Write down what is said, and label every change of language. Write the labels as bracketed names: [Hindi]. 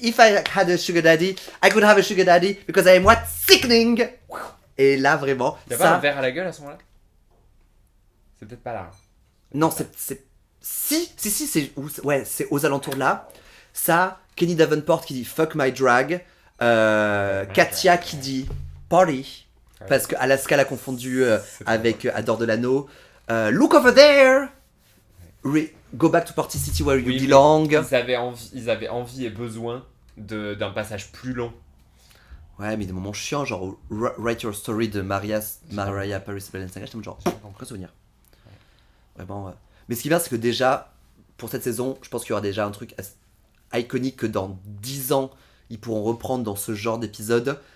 [English] If I had a sugar daddy, I could have a sugar daddy because I am what sickening. [French] Et là vraiment, Y'a pas un verre à la gueule à ce moment-là? C'est peut-être pas là. non, si, c'est aux alentours de là. Ça, Kenny Davenport qui dit [English] fuck my drag, [French] Katia qui dit party parce que Alaska l'a confondu avec Adore Delano. [English] Look over there. Go back to Party City where you belong. [French] Ils avaient envie et besoin d'un passage plus long. Ouais, mais des moments chiants, genre Write Your Story de Mariah Paris Balenciaga, j'étais genre, aucun souvenir. Vraiment. Mais ce qui est bien, c'est que déjà, pour cette saison, je pense qu'il y aura déjà un truc iconique que dans 10 ans, ils pourront reprendre dans ce genre d'épisode.